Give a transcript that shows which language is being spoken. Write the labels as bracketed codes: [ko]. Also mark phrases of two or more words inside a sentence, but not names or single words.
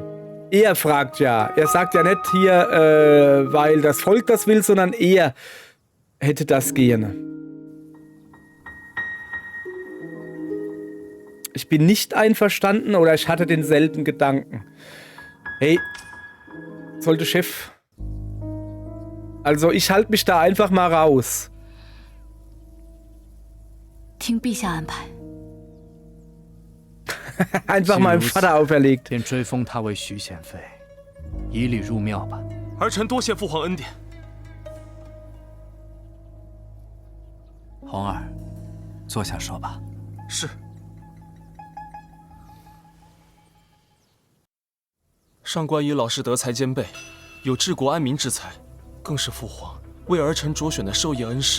[de] Er sagt ja nicht hier, weil das Volk das will, sondern er hätte das gerne. Ich bin nicht einverstanden oder ich hatte denselben Gedanken. Hey, sollte Chef. Also ich halte mich da einfach mal raus. [zh] 听陛下安排。 [de] einfach meinem Vater auferlegt. [zh] 便追封他为徐显妃，以礼入庙吧。儿臣多谢父皇恩典。红儿，坐下说吧。是。上官仪老师德才兼备，有治国安民之才，更是父皇为儿臣擢选的授业恩师。